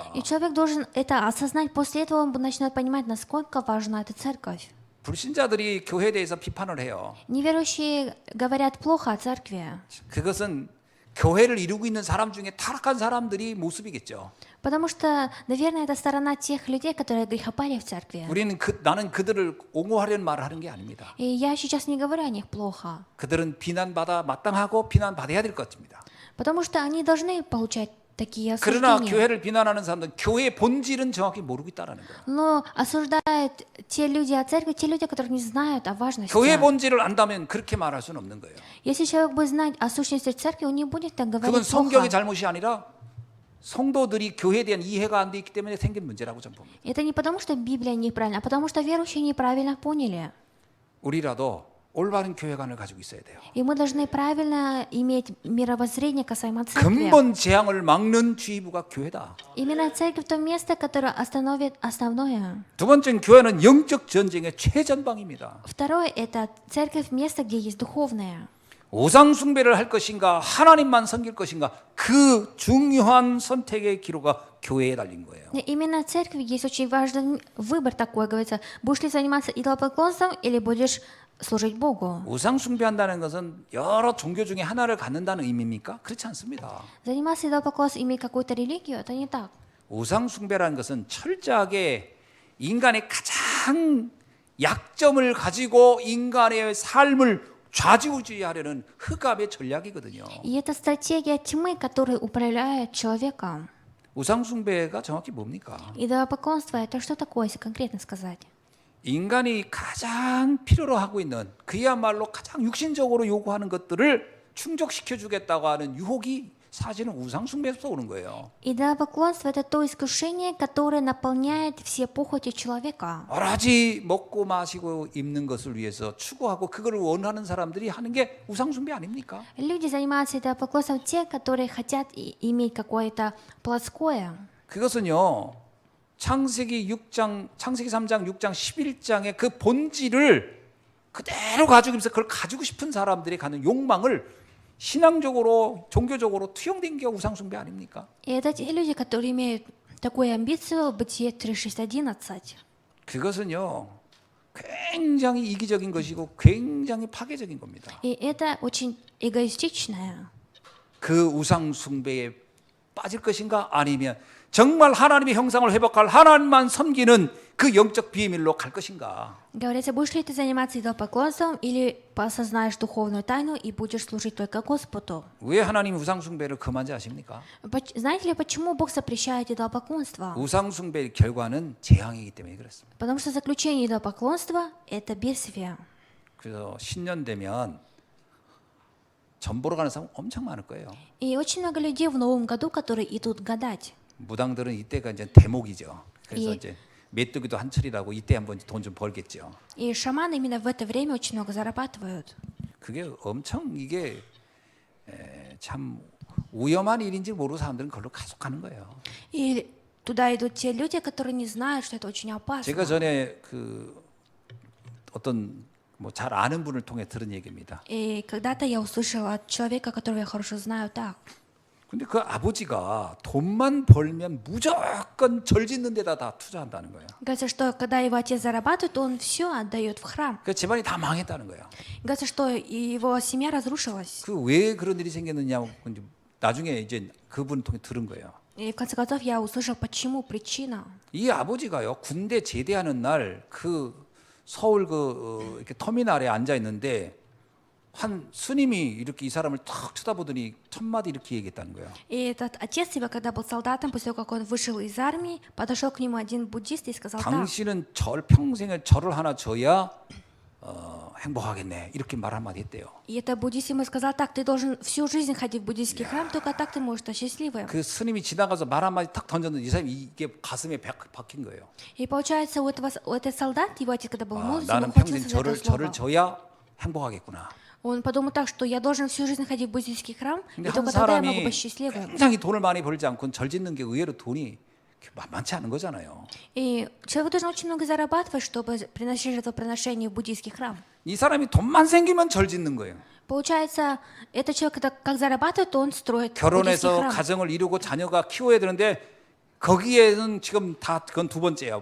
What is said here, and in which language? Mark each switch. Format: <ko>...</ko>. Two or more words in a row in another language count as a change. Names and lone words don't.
<ru>И человек должен это осознать. После этого он начнет понимать, насколько важна эта церковь.</ru> <ko>불신자들이 교회에 대해서 비판을 해요.</ko> <ru>Неверующие говорят плохо о церкви.</ru> <ko>그것은 교회를 이루고 있는 사람 중에 타락한 사람들이 모습이겠죠.</ko> <ru>Потому что, наверное, это сторона тех людей, которые грехопали в церкви.</ru> <ko>우리는 나는 그들을 옹호하려는 말을 하는 게 아닙니다.</ko> <ru>И я сейчас не говорю о них плохо.</ru> <ko>그들은 비난받아 마땅하고 비난받아야 될 것입니다.</ko> <ru>Потому что они должны получать такие</ru> <ko>그러나</ko> <ru>осуждения.</ru> <ko>교회를 비난하는 사람들은 교회의 본질은 정확히 모르고 있다는 거예요.</ko> <ru>Но осуждают те люди о церкви, те люди, которые не знают о важности.</ru> <ko>교회의 본질을 안다면 그렇게 말할 수는 없는 거예요.</ko> <ru>Если человек будет знать о сущности церкви, он не будет так</ru> <ko>그건</ko> <ru>говорить</ru> <ko>성경의</ko> <ru>плохо.</ru> <ko>잘못이 아니라 성도들이 교회에 대한 이해가 안 돼 있기 때문에 생긴 문제라고 저는 봅니다.</ko> <ru>Это не потому, что Библия неправильна, а потому что верующие неправильно поняли.</ru> <ko>우리라도 올바른 교회관을 가지고 있어야 돼요.</ko> <ru>И мы должны правильно иметь мировоззрение касаемо церкви.</ru> <ko>근본 재앙을 막는 지휘부가 교회다.</ko> <ru>Именно церковь то место, которое остановит основное.</ru> <ko>두 번째는 교회는 영적 전쟁의 최전방입니다.</ko> <ru>Второе – это церковь место, где есть духовное.</ru> <ko>우상 숭배를 할 것인가 하나님만 섬길 것인가 그 중요한 선택의 기로가 교회에 달린 거예요.</ko> <ru>И именно в церкви есть очень важный выбор такой, говорится, будешь ли заниматься идолопоклонством или будешь служить Богу.</ru> <ko>우상 숭배한다는 것은 여러 종교 중에 하나를 갖는다는 의미입니까? 그렇지 않습니다.</ko> <ru>Заниматься идолопоклонством, иметь какую-то религию – это не так.</ru> <ko>우상 숭배라는 것은 철저하게 인간의 가장 약점을 가지고 인간의 삶을 좌지우지하려는 흑암의 전략이거든요.</ko> <ru>И это стратегия тьмы, которая управляет человеком.</ru> <ko>우상 숭배가 정확히 뭡니까?</ko> <ru>Идолопоклонство – это что такое, если конкретно сказать?</ru> <ko>인간이 가장 필요로 하고 있는 그야말로 가장 육신적으로 요구하는 것들을 충족시켜 주겠다고 하는 유혹이 사실은 우상 숭배에서 오는 거예요.</ko> <ru>Идолопоклонство – это то искушение, которое наполняет все похоти человека.</ru> <ko>오로지 먹고 마시고 입는 것을 위해서 추구하고 그걸 원하는 사람들이 하는 게 우상 숭배 아닙니까?</ko> <ru>Люди занимаются идолопоклонством те, которые хотят иметь какое-то плотское.</ru> <ko>그것은요. 창세기 3장, 6장, 11장의 그 본질을 그대로 가지고 있어서 그걸 가지고 싶은 사람들이 가는 욕망을 신앙적으로 종교적으로 투영된 게 우상 숭배 아닙니까?</ko> <ru>И это те люди, которые имеют такую амбицию, Бытие 3:6-11.</ru> <ko>그것은요. 굉장히 이기적인 것이고 굉장히 파괴적인 겁니다.</ko> <ru>И это очень эгоистичное.</ru> <ko>그 우상 숭배에 빠질 것인가 아니면 정말 하나님의 형상을 회복할 하나님만 섬기는 그 영적 비밀로 갈 것인가?</ko> <ru>Говорится, будешь ли ты заниматься идолопоклонством или осознаешь духовную тайну и будешь служить только Господу?</ru> <ko>왜 하나님이 우상 숭배를 금한지 아십니까?</ko> <ru>Знаете ли, почему Бог запрещает идолопоклонство?</ru> <ko>우상 숭배의 결과는 재앙이기 때문에 그렇습니다.</ko> <ru>Потому что заключение идолопоклонства – это бедствие.</ru> <ko>그래서 신년 되면 전 보러 가는 사람 엄청 많을 거예요.</ko> <ru>И очень много людей в Новом году, которые идут гадать.</ru> <ko>무당들은 이때가 이제 대목이죠. 그래서 예. 이제 메뚜기도 한철이라고 이때 한번 돈 좀 벌겠죠.</ko> <ru>И шаманы именно в это время очень много зарабатывают.</ru> <ko>그게 엄청 이게 참 위험한 일인지 모르는 사람들은 그걸로 가속하는 거예요.</ko> <ru>И туда идут те люди, которые не знают, что это очень опасно.</ru> <ko>제가 전에 그 어떤 뭐 잘 아는 분을 통해 들은 얘기입니다.</ko> <ru>И когда-то я услышала от человека, которого я хорошо знаю, так.</ru> <ko>근데 그 아버지가 돈만 벌면 무조건 절 짓는 데다 다 투자한다는 거예요.</ko> <ru>Говорится, что когда его отец зарабатывает, он все отдает в храм.</ru> <ko>그 집안이 다 망했다는 거예요.</ko> <ru>Говорится, что его семья разрушилась.</ru> <ko>그 왜 그런 일이 생겼느냐 나중에 이제 그분 통해 들은 거예요.</ko> <ru>И в конце концов я услышал, почему, причина.</ru> <ko>이 아버지가요 군대 제대하는 날 그 서울 이렇게 터미널에 앉아 있는데 한 스님이 이렇게 이 사람을 탁 쳐다보더니 첫 마디 이렇게 얘기했다는 거예요.</ko> <ru>И этот отец его, когда был солдатом, после того, как он вышел из армии, подошел к нему один буддист и сказал, так,</ru> <ko>당신은 평생에 절을 하나 져야 행복하겠네 이렇게 말 한마디 했대요.</ko> <ru>и этот буддист ему сказал, так, ты должен всю жизнь ходить в буддийский храм, только так ты можешь стать счастливым.</ru> <ko>그 스님이 지나가서 말 한마디 탁 던졌는데 이 사람이 이게 가슴에 박힌 거예요.</ko> <ru>И получается, у этот солдат, его отец, когда был молодым,</ru> <ko>나는</ko> <ru>он</ru> <ko>평생</ko> <ru>ухватился за это</ru> <ko>절을</ko> <ru>слово.</ru> <ko>져야 행복하겠구나.</ko> <ru>Он подумал так, что я должен всю жизнь ходить в буддийский храм, и</ru> <ko>근데 한</ko> <ru>только тогда я могу</ru> <ko>사람이</ko> <ru>быть счастливым.</ru> <ko>굉장히 돈을 많이 벌지 않고 절 짓는 게 의외로 돈이 만만치 않은 거잖아요.</ko> <ru>И человек должен очень много зарабатывать, чтобы приносить жертвоприношение в буддийский храм.</ru> <ko>이 사람이 돈만 생기면 절 짓는 거예요.</ko> <ru>Получается, этот человек, когда как зарабатывает, то он строит буддийский</ru> <ko>결혼해서</ko> <ru>храм.</ru> <ko>가정을 이루고 자녀가 키워야 되는데 거기에는 지금 다 그건 두 번째야.</ko>